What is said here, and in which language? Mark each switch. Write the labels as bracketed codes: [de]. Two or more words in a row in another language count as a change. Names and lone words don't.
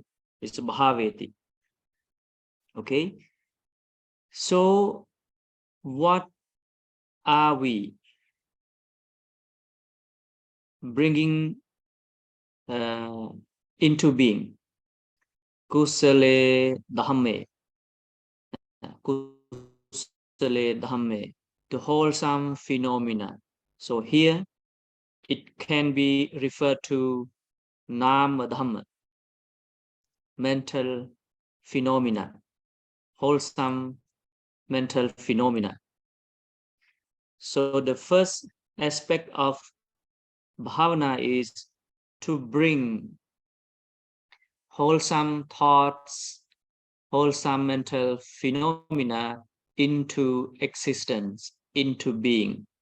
[en] It's bhaveti. Okay. So what are we bringing into being? [pi] Kusale dhamme. Kusale dhamme. [en] The wholesome phenomena. So here it can be referred to [pi] nama dhamma, [en] mental phenomena, wholesome mental phenomena. So the first aspect of bhavana is to bring wholesome thoughts, wholesome mental phenomena into existence, into being.